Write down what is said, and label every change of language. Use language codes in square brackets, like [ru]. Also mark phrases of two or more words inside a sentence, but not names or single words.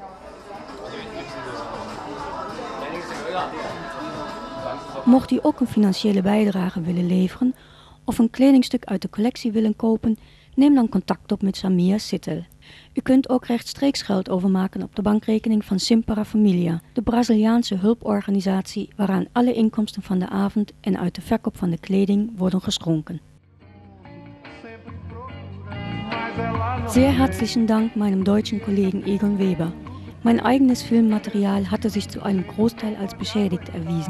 [nl] Mocht u ook een financiële bijdrage willen leveren of een kledingstuk uit de collectie willen kopen, neem dan contact op met Samia Sittel. U kunt ook rechtstreeks geld overmaken op de bankrekening van Simpara Familia, de Braziliaanse hulporganisatie waaraan alle inkomsten van de avond en uit de verkoop van de kleding worden geschonken. [de] Sehr herzlichen Dank meinem deutschen Kollegen Egon Weber. Mein eigenes Filmmaterial hatte sich zu einem Großteil als beschädigt erwiesen.